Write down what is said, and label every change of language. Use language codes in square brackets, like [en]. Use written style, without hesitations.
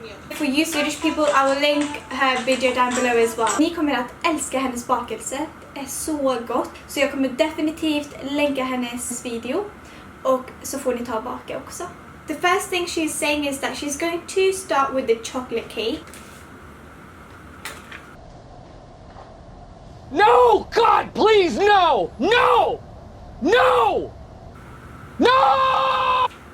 [en] For you Swedish people, I will link her video down below as well. [sv] Ni kommer att älska hennes bakelse. Det är så gott. Så jag kommer definitivt länka hennes video. Och så får ni ta baka också. [en] The first thing she's saying is that she's going to start with the chocolate cake. No! God, please, no! No! No! No!